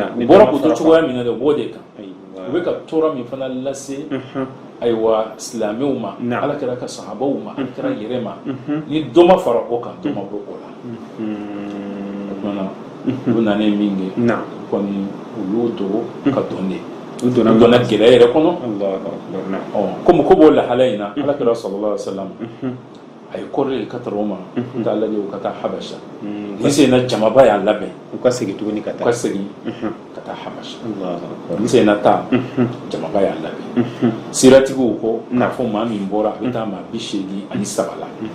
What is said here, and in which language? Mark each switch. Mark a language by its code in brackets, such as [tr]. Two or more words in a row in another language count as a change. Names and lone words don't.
[bm] u bɔra k'u to cogoya min na de u b'o de kan u bɛ ka tɔɔrɔ min fana lase ayiwa silamɛw ma ala kɛra ka sahabaw ma ala kɛra yɛrɛ ma ni dɔ ma fara o kan dɔ ma bɔ o la o kumana olu nanen min kɛ kɔni u y'o dogo ka dɔn de u donna gɛlɛya yɛrɛ kɔnɔ komi ko b'o lahala in na ala kɛra [ar] صلى الله عليه وسلم [bm] a ye kɔrɔlen ka taa Roma k'a lajɛ u ka taa Habasha ni sena jamaba y'a labɛn u ka segin tuguni ka taa ka taa Habasha ni sena taa jamaba y'a labɛn siratigiw ko k'a fɔ maa min bɔra a bɛ taa maa 87 la